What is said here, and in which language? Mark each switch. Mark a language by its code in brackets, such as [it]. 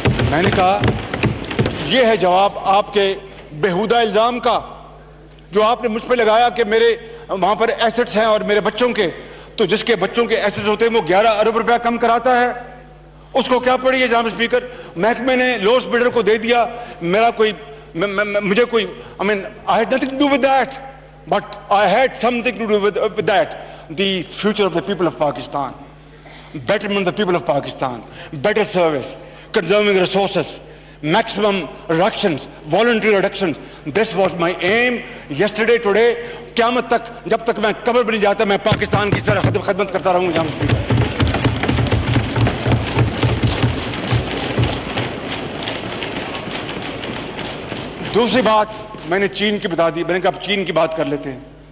[ur] میں نے کہا یہ ہے جواب آپ کے بےہودہ الزام کا جو آپ نے مجھ پہ لگایا کہ میرے وہاں پر ایسٹس ہیں اور میرے بچوں کے. تو جس کے بچوں کے ایسٹس ہوتے ہیں وہ 11 ارب روپیہ کم کراتا ہے, اس کو کیا پڑی ہے جناب اسپیکر؟ محکمے نے لوس بلڈر کو دے دیا. میرا کوئی مجھے کوئی [en] I had nothing to do with that, but I had something to do with that. The future of the people of Pakistan, betterment of the people of Pakistan, better service, conserving resources, maximum reductions, voluntary reductions. This was my aim yesterday, today. [ur] قیامت تک جب تک میں قبر بھی نہیں جاتا میں پاکستان کی طرح خدمت کرتا رہوں گا. دوسری بات میں نے چین کی بتا دی. میں نے کہا چین کی بات کر لیتے ہیں.